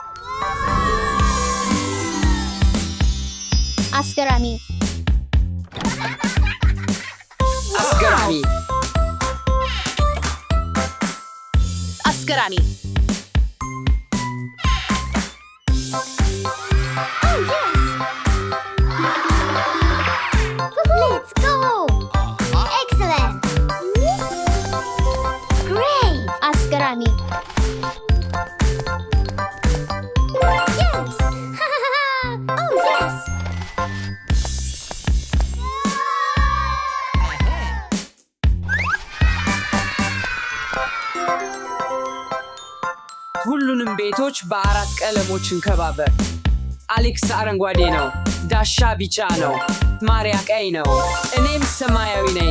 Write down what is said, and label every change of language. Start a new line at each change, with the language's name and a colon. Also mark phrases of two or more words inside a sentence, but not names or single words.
English: Askarami. Askarami. Askarami. Oh, yes! Let's go! Excellent! Great! Askarami. Yes! Oh, yes!
Amharic: ሁሉንም ቤቶች በአራት ቀለሞች እንከባበር። አሌክስ አረንጓዴ ነው። ዳሻ ቢጫ ነው። ማሪያ ቀይ ነው። እኔም ሰማያዊ ነኝ።